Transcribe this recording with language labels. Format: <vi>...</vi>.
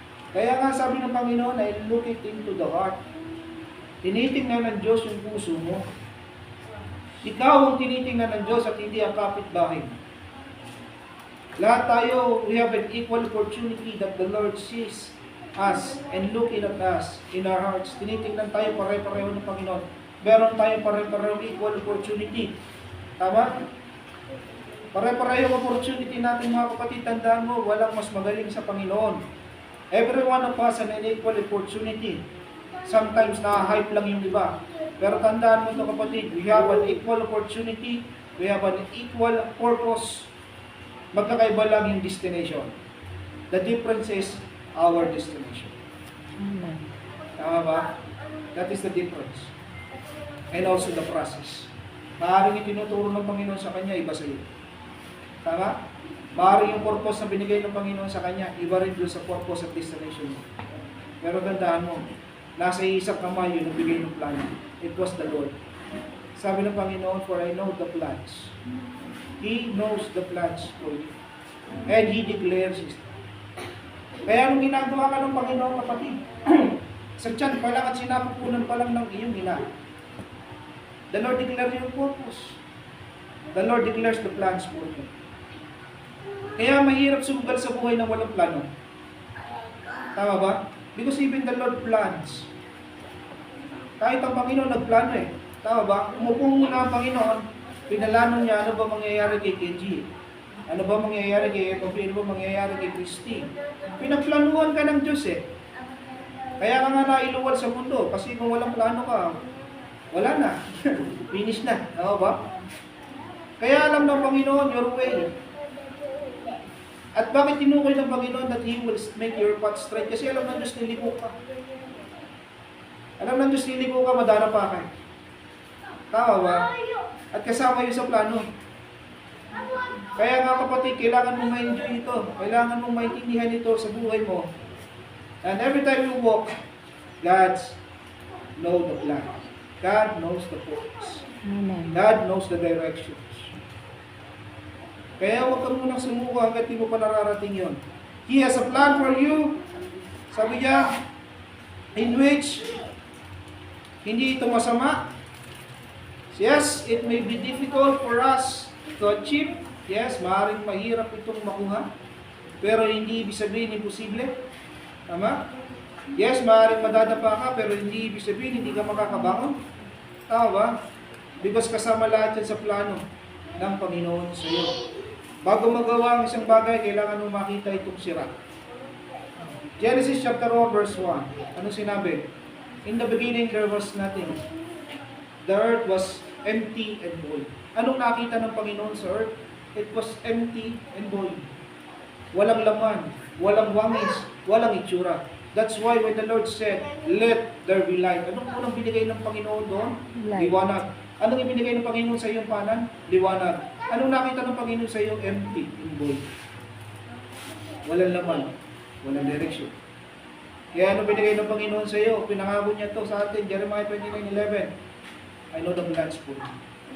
<tl>Kaya nga sabi ng Panginoon ay</tl> <en>look it into the heart.</en> <tl>Tinitingnan ng Diyos yung puso mo. Ikaw ang tinitingnan ng Diyos at hindi ang kapitbahay. Lahat tayo,</tl> <en>we have an equal opportunity that the Lord sees us and looking at us in our hearts.</en> <tl>Tinitingnan tayo pare-pareho ng Panginoon. Meron tayong pare-pareho equal opportunity. Tama? Pare-pareho opportunity natin mga kapatid. Tandaan mo, walang mas magaling sa Panginoon.</tl> <en>Every one of us an equal opportunity. Sometimes</en> <tl>na-hype lang yung iba. Pero tandaan mo ito kapatid,</tl> <en>we have an equal opportunity, we have an equal purpose.</en> <tl>Magkakaiba lang yung destination.</tl> <en>The difference is our destination. Amen.</en> <tl>Tama ba?</tl> <en>That is the difference. And also the process.</en> <tl>Maaaring itinuturo ng Panginoon sa kanya, iba sa iyo. Tama? Maaaring yung purpose na binigay ng Panginoon sa kanya, iba rin doon sa purpose at destination mo. Pero tandaan mo, nasa isang kamay yun ang bigay ng plano.</tl> <en>It was the Lord.</en> <tl>Sabi ng Panginoon,</tl> <en>for I know the plans. He knows the plans for you. And He declares it.</en> <tl>Kaya anong ginagawa ka ng Panginoon, kapatid? Sa tiyan pa lang at sinapupunan pa lang ng iyong ina.</tl> <en>The Lord declares your purpose. The Lord declares the plans for you.</en> <tl>Kaya mahirap sumugal sa buhay ng walang plano. Tama ba?</tl> <en>Because even the Lord plans.</en> <tl>Kahit ang Panginoon nagplano eh. Tama ba? Umupo muna ang Panginoon, pinalano niya ano ba mangyayari kay Kenji. Ano ba mangyayari kay Kofi, ano ba mangyayari kay Christy. Pinagplanuhan ka ng Diyos eh. Kaya ka nga nailuwal sa mundo. Kasi kung walang plano ka, wala na. Finish na. Tama ba? Kaya alam ng Panginoon your way. At bakit tinukoy ng Panginoon</tl> <en>that He will make your path straight?</en> <tl>Kasi alam ng Diyos niliko ka. Alam ng Diyos niliko ka, madara pa ka. Tama ba? At kasama yun sa plano. Kaya nga kapatid, kailangan mong ma-enjoy ito. Kailangan mong maintindihan ito sa buhay mo.</tl> <en>And every time you walk, God knows the plan. God knows the purpose. Amen. God knows the directions.</en> <tl>Kaya huwag ka munang sumuko hanggat di mo pa nararating yun.</tl> <en>He has a plan for you.</en> <tl>Sabi niya, in which hindi ito masama.</tl> <en>Yes, it may be difficult for us to achieve.</en> <tl>Yes, maaaring mahirap itong makuha. Pero hindi ibig sabihin imposible. Tama? Yes, maaaring madadapa ka, pero hindi ibig sabihin hindi ka makakabangon. Tama ba? Because kasama lahat yan sa plano ng Panginoon sa iyo. Bago magawa ang isang bagay, kailangan mo makita itong sira. Genesis chapter 1 verse 1. Anong sinabi?</tl> <en>In the beginning there was nothing. The earth was empty and void.</en> <tl>Anong nakita ng Panginoon sa earth?</tl> <en>It was empty and void.</en> <tl>Walang laman, walang wangis, walang itsura.</tl> <en>That's why when the Lord said, let there be light.</en> <tl>Anong unang binigay ng Panginoon doon?</tl> <en>Light.</en> <tl>Liwanag. Anong ibinigay ng Panginoon sa iyong panan? Liwanag. Anong nakita ng Panginoon sa iyo?</tl> <en>Empty and void.</en> <tl>Walang laman, walang direksyon. Kaya ano binigay ng Panginoon sa iyo? Pinangako niya to sa atin,</tl> <en>Jeremiah 29:11. I know the plans for you.</en>